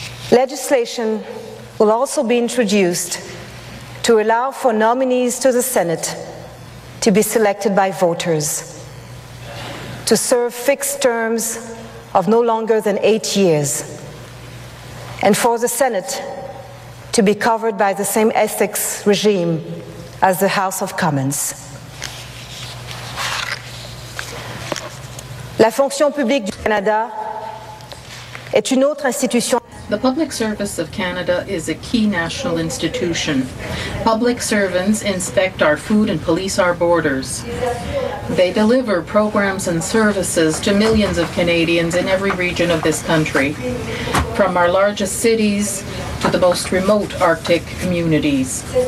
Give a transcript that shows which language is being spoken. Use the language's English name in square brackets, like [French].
[English] Legislation will also be introduced to allow for nominees to the Senate to be selected by voters, to serve fixed terms of no longer than 8 years, and for the Senate to be covered by the same ethics regime as the House of Commons. [French] La fonction publique du Canada est une autre institution. [English] The Public Service of Canada is a key national institution. Public servants inspect our food and police our borders. They deliver programs and services to millions of Canadians in every region of this country, from our largest cities to the most remote Arctic communities.